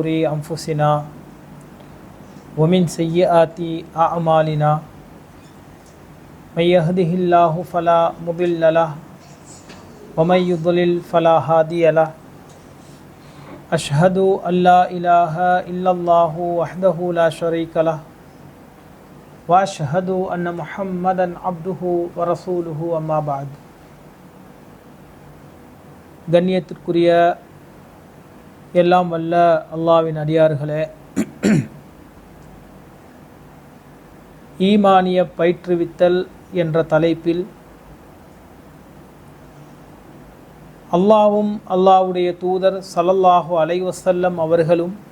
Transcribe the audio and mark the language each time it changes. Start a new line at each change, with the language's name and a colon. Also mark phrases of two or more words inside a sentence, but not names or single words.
Arabic: أنفسنا ومن سيئات أعمالنا من يهده الله فلا مضل له ومن يضلل فلا هادي له أشهد أن لا إله إلا الله وحده لا شريك له وأشهد أن محمدا عبده ورسوله أما بعد.
Tamil: கண்ணியத்திற்குரிய எல்லாம் வல்ல அல்லாஹ்வின் அடியார்களே, ஈமானிய பயிற்றுவித்தல் என்ற தலைப்பில் அல்லாஹ்வும் அல்லாஹ்வுடைய தூதர்
Arabic: صلى الله عليه وسلم
Tamil: அவர்களும்